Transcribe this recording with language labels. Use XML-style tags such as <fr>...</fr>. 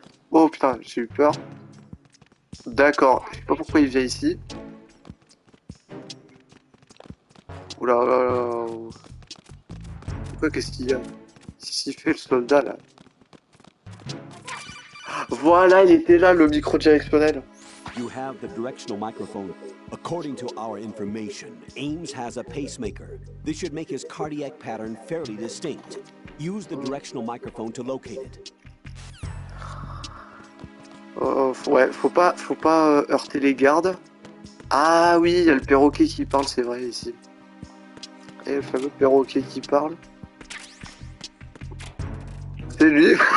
<fr>Oh putain, j'ai eu peur. D'accord, je sais pas pourquoi il vient ici. Oula, oula, oula. Pourquoi, qu'est-ce qu'il y a? Qu'est-ce qu'il fait le soldat là? Voilà, il était là, le micro directionnel.</fr> <en>You have the directional microphone. According to our information, Ames has a pacemaker. This should make his cardiac pattern fairly distinct. Use the directional microphone to locate it.</en> <fr>Ouais, faut pas heurter les gardes. Ah oui, il y a le perroquet qui parle, c'est vrai, ici. Et le fameux perroquet qui parle. C'est lui.</fr>